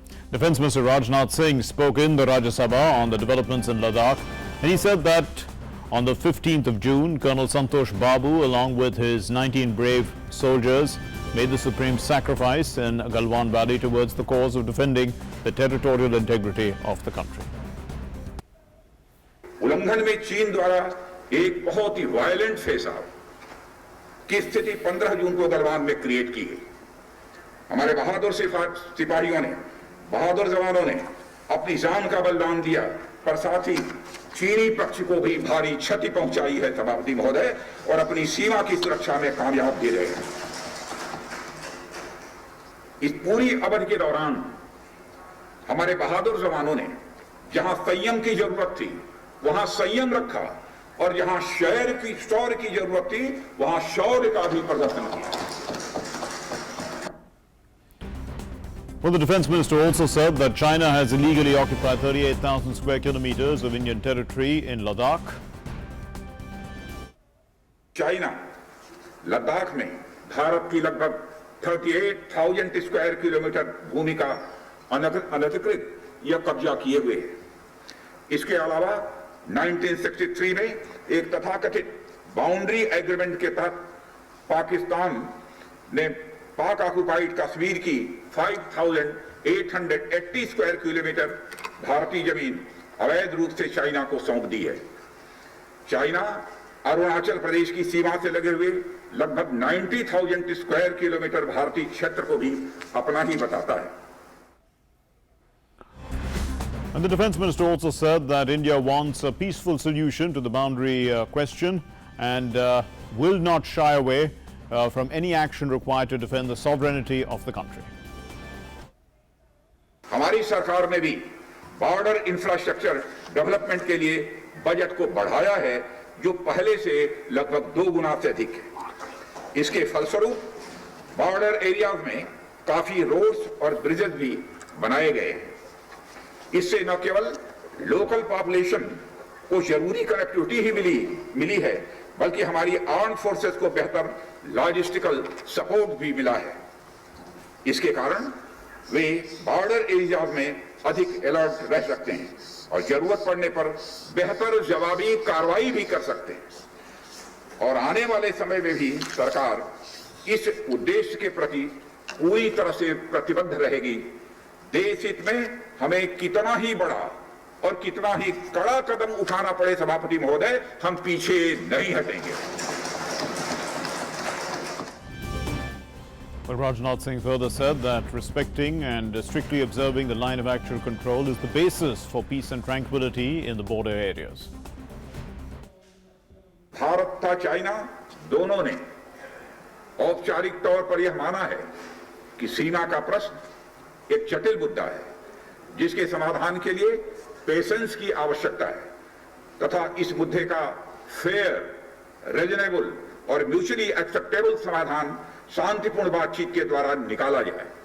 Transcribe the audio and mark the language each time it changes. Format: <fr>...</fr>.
<en>Defence Minister Rajnath Singh spoke in the Rajya Sabha on the developments in Ladakh, and he said that on the 15th of June, Colonel Santosh Babu, along with his 19 brave soldiers, made the supreme sacrifice in Galwan Valley towards the cause of defending the territorial integrity of the country.</en> <hi>उल्लंघन में चीन द्वारा एक बहुत ही violent face out की स्थिति 15 जून को गलवान में क्रिएट की गई। हमारे बहादुर सिपाहियों ने, बहादुर जवानों ने अपनी जान का बलिदान दिया, पर साथ ही चीनी पक्ष को भी भारी क्षति पहुंचाई है सभापति महोदय, और अपनी सीमा की सुरक्षा में कामयाब भी रहे हैं। इस पूरी अवधि के दौरान हमारे बहादुर जवानों ने जहां संयम की जरूरत थी वहां संयम रखा, और जहां शौर्य की जरूरत थी वहां शौर्य का भी प्रदर्शन किया।</hi> <en>Well, the Defence Minister also said that China has illegally occupied 38,000 square kilometers of Indian territory in Ladakh.</en> <hi>China Ladakh में भारत की लगभग 38,000 स्क्वायर किलोमीटर भूमि का अनधिकृत या कब्जा किए हुए है। इसके अलावा 1963 में एक तथाकथित बाउंड्री एग्रीमेंट के तहत पाकिस्तान ने पाक ऑक्युपाइड कश्मीर की 5,880 स्क्वायर किलोमीटर भारतीय जमीन अवैध रूप से चाइना को सौंप दी है। चाइना अरुणाचल प्रदेश की सीमा से लगे हुए लगभग 90,000 स्क्वायर किलोमीटर भारतीय क्षेत्र को भी अपना ही बताता है।</hi> <en>And the Defence Minister also said that India wants a peaceful solution to the boundary question and will not shy away from any action required to defend the sovereignty of the country.</en> <hi>हमारी सरकार ने भी border infrastructure development के लिए budget को बढ़ाया है, जो पहले से लगभग 2 गुना से अधिक है। इसके फलस्वरूप बॉर्डर एरियाज में काफी रोड्स और ब्रिजेस भी बनाए गए हैं। इससे न केवल लोकल पॉपुलेशन को जरूरी कनेक्टिविटी ही मिली है, बल्कि हमारी आर्म्ड फोर्सेस को बेहतर लॉजिस्टिकल सपोर्ट भी मिला है। इसके कारण वे बॉर्डर एरियाज में अधिक अलर्ट रह सकते हैं और जरूरत पड़ने पर बेहतर जवाबी कार्रवाई भी कर सकते हैं। और आने वाले समय में भी सरकार इस उद्देश्य के प्रति पूरी तरह से प्रतिबद्ध रहेगी। देश हित में हमें कितना ही बड़ा और कितना ही कड़ा कदम उठाना पड़े सभापति महोदय, हम पीछे नहीं हटेंगे।</hi> <en>Well, Rajnath Singh further said that respecting and strictly observing the line of actual control is the basis for peace and tranquility in the border areas.</en> <hi>Bharat था चाइना, दोनों ने औपचारिक तौर पर यह माना है कि सीमा का प्रश्न एक जटिल मुद्दा है जिसके समाधान के लिए पेशेंस की आवश्यकता है तथा इस मुद्दे का फेयर, रीजनेबल और म्यूचुअली एक्सेप्टेबल समाधान शांतिपूर्ण बातचीत के द्वारा निकाला जाए।</hi>